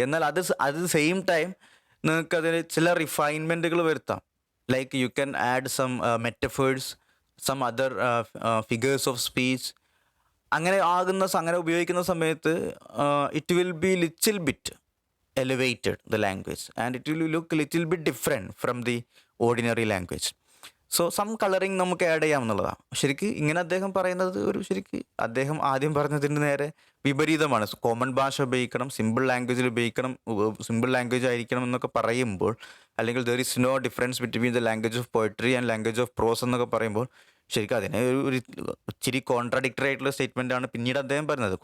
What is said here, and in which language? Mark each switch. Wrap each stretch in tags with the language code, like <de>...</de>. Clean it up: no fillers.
<ml>എന്നാൽ അത് same time നിങ്ങൾക്കതിൽ ചില റിഫൈൻമെൻറ്റുകൾ വരുത്താം.</ml> <en>Like you can add some metaphors, some other figures of speech.</en> <ml>അങ്ങനെ ഉപയോഗിക്കുന്ന സമയത്ത്</ml> <en>It will be little bit elevated the language and it will look little bit different from the ordinary language.</en> <ml>So some colouring നമുക്ക് add ചെയ്യാമെന്നുള്ളതാണ്. ശരിക്ക് ഇങ്ങനെ അദ്ദേഹം പറയുന്നത് അദ്ദേഹം ആദ്യം പറഞ്ഞതിന് നേരെ വിപരീതമാണ്. കോമൺ ഭാഷ ഉപയോഗിക്കണം, സിമ്പിൾ ലാംഗ്വേജിൽ ഉപയോഗിക്കണം, സിമ്പിൾ ലാംഗ്വേജ് ആയിരിക്കണം എന്നൊക്കെ പറയുമ്പോൾ, അല്ലെങ്കിൽ</ml> <en>there is no difference between the language of poetry and language of prose</en> <ml>എന്നൊക്കെ പറയുമ്പോൾ ശരിക്കും അതിനെ ഒരു ഇച്ചിരി കോൺട്രാഡിക്ടറി ആയിട്ടുള്ള സ്റ്റേറ്റ്മെൻ്റ് ആണ് പിന്നീട് അദ്ദേഹം പറഞ്ഞത്.</ml>